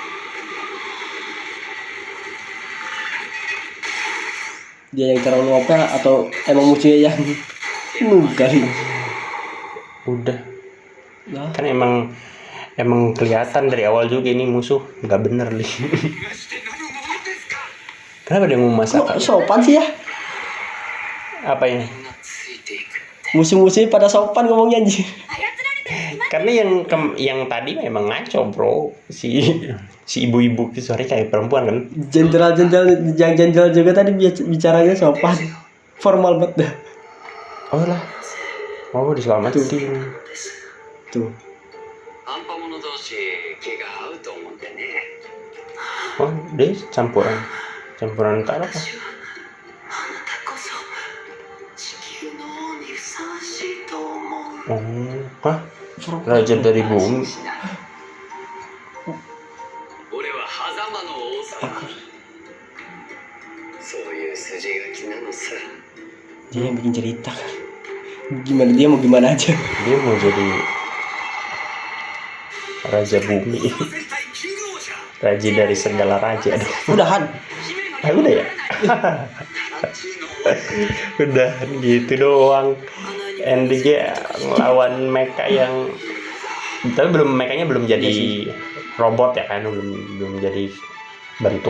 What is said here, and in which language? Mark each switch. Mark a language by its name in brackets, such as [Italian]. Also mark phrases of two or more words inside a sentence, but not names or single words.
[Indonesian] Dia yang terlalu OP atau emang musuhnya yang kali? Udah. Nah, Kan emang kelihatan dari awal juga ini musuh nggak bener nih. Kenapa dia mau masak? kok sopan sih ya? Apa ya? [Japanese] ついていく。 [Indonesian] Musuh-musuhnya pada sopan ngomongnya anjir. Karena yang tadi memang ngaco bro, si ibu-ibu sorry kayak perempuan kan. Jenderal juga tadi bicaranya sopan. Formal banget dah. Oh lah, mau diselamatin. Tuh. [Japanese] アンパモノ同士気が合うと思ってね。 [Indonesian] Oh dia campuran tak apa? [Japanese] あなたこそ地球の王にふさわしいと思う。 [Indonesian] Hah? Raja dari bumi. [Japanese] 俺は狭間の王様。そういう筋書きなのさ。 [Indonesian] Dia yang bikin cerita kan. Gimana dia mau gimana aja. Dia mau jadi raja bumi. [Japanese] 戦隊キングオーシャー。 [Indonesian] Raja dari segala raja. Aduh. Udahan. Udah ya. Udah gitu doang. Endingnya lawan mecha yang tapi mechanya belum jadi robot ya kan, belum jadi bentuk